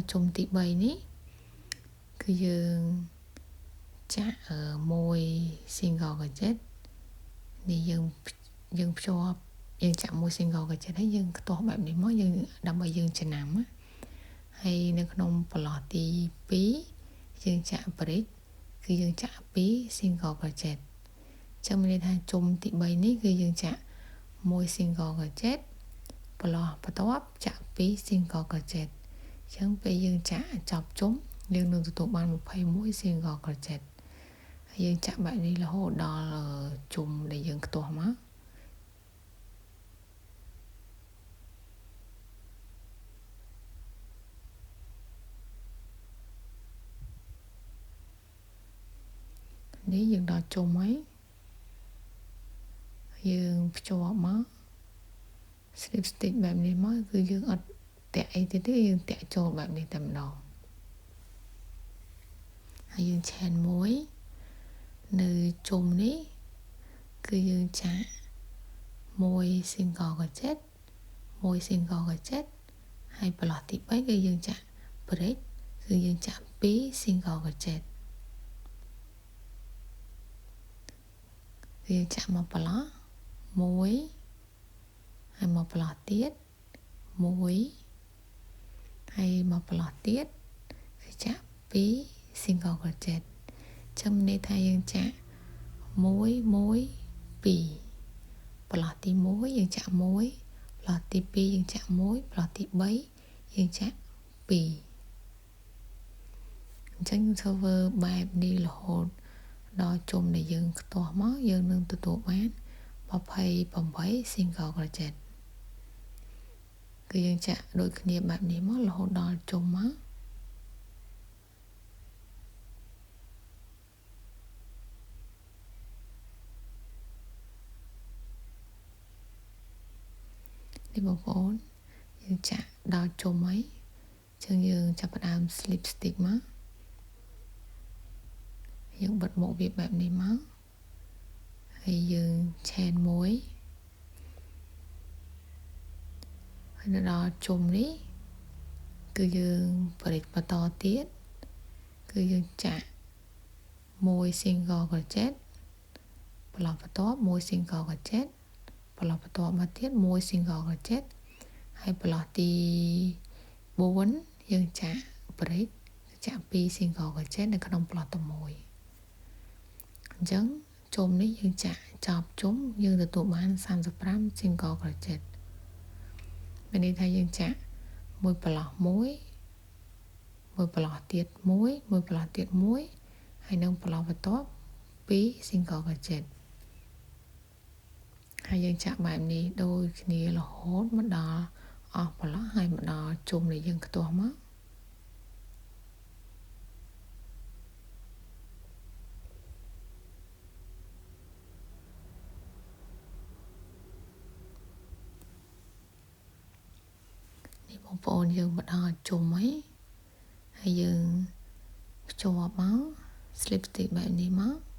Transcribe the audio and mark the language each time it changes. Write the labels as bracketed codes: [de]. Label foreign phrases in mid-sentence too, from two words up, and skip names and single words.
[km] ជុំទី3នេះគឺយើងចាក់មួយ [en] single crochet [km] នេះយើងភ្ជាប់យើងចាក់មួយ [en] single crochet [km] ហើយយើងខ្ទាស់បែបនេះ មកយើងដើម្បីយើងចំណាំហើយនៅក្នុងប្លោះទី2យើងចាក់ bridge គឺយើងចាក់ 2 single crochet ចឹងមានន័យថាជុំទី3នេះគឺយើងចាក់មួយ single crochet ប្លោះបន្ទាប់ចាក់2 [en] single crochet [km] ចឹងពេលយើងចាក់ចប់ជុំយើងនឹងទទួលបាន21 [en] single crochet [km] ហើយយើងចាក់បែបនេះរហូតដល់ជុំដែលយើងខ្ទាស់មកនេះយើងដល់ជុំហើយ យើងភ្ជាប់មក [en] slip stitch [km] បែបនេះមកគឺយើងអត់តាក់អីទៀតទេយើងតាក់ចូលបែបនេះតែម្ដងហើយយើង chain មួយនៅជុំនេះគឺយើងចាក់មួយ [en] single crochet [km] មួយ [en] single crochet [km] ហើយប្លោះទី3គឺយើងចាក់ bridge គឺយើងចាក់2 [en] single crochet [km] គឺយើងចាក់មកប្លោះមួយហើយមកប្លោះទៀតមួយហើយមកប្លោះទៀតគឺចាក់2 [en] single crochet [km] ចាំន័យថាយើងចាក់1 1 2ប្លោះទី1យើងចាក់1ប្លោះទី2យើងចាក់1ប្លោះទី3យើងចាក់2 អញ្ចឹងធ្វើបែបនេះរហូតដល់ជុំដែលយើងខ្ទាស់មកយើងនឹងទទួលបាន28 [en] single crochet [km] គឺយើងចាក់ដូចគ្នាបែបនេះមករហូតដល់ជុំមក នេះបងប្អូនយើងចាក់ដល់ជុំហើយចឹងយើងចាប់ផ្ដើម [en] slip stick [km] មក យើងបិទមុខវាបែបនេះមកហើយយើងឆែនមួយហើយដល់ជុំនេះគឺយើងបរិចបន្តទៀតគឺយើងចាក់មួយ [en] single crochet [km] បន្លប់បន្ទាប់មួយ [en] single crochet [km] បន្លប់បន្ទាប់មកទៀតមួយ [en] single crochet [km] ហើយបន្លប់ទី 4យើងចាក់បរិចចាក់2 [en] single crochet [km] នៅក្នុងបន្លប់តែមួយអញ្ចឹងជុំនេះយើងចាក់ចប់ជុំយើងទទួលបាន35 [en] single crochet [km] មានន័យថាយើងចាក់មួយបន្លោះមួយបន្លោះទៀតមួយបន្លោះទៀតមួយហើយនឹងបន្លោះបន្ទាប់2 [en] single crochet [km] ហើយយើងចាក់បែបនេះដូចគ្នារហូតមកដល់អស់បន្លោះហើយមកដល់ជុំដែលយើងខ្ទាស់មកនេះបងប្អូនយើងមកដល់ជុំហើយយើងភ្ជាប់មក [en] slip stick [km] បែបនេះមក